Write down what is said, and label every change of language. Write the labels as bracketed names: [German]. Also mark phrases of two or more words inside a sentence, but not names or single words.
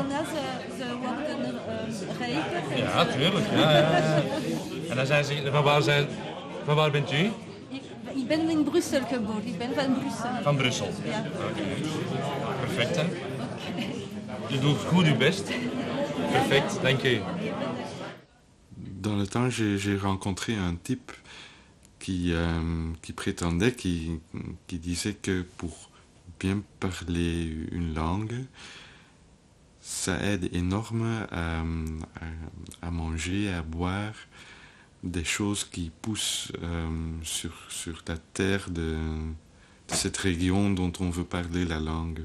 [Dutch] daarna ze worden rijker. Ja, tuurlijk. Ja. En dan zijn ze, van waar bent u? Ik ben in Brussel geboren, ik ben van Brussel. Van Brussel? Ja. Oké. Perfect, hè? Je doet goed je best. Perfect, dank u. [French] Dans le temps, j'ai rencontré un type qui prétendait, qui disait que pour bien parler une langue, ça aide énorme à manger, à boire des choses qui poussent sur la terre de cette région dont on veut parler la langue.